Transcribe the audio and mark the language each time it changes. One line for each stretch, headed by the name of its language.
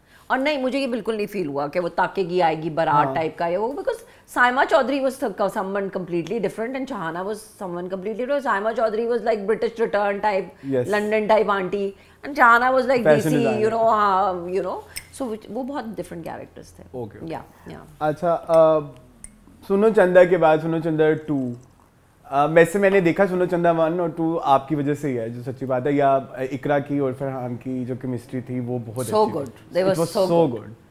Hindi: और नहीं, मुझे ये बिल्कुल नहीं फील हुआ कि वो ताकेगी आएगी बारात टाइप का ये वो, because Saima Chaudhary
English: was someone completely different
Hindi: and Shahana was someone completely different.
English: Saima Chaudhary was like British return type, yes. London type auntie, and Shahana was like DC, you know.
Hindi: So वो बहुत different characters थे.
English: Okay. Yeah.
Hindi: अच्छा, सुनो चंदा के बाद सुनो चंदा 2 वैसे मैंने देखा सुनो चंदा 1 और 2 आपकी वजह से ही है, जो सच्ची बात है, या इकरा की और फरहान की जो केमिस्ट्री थी वो बहुत
English: so good. They were so good.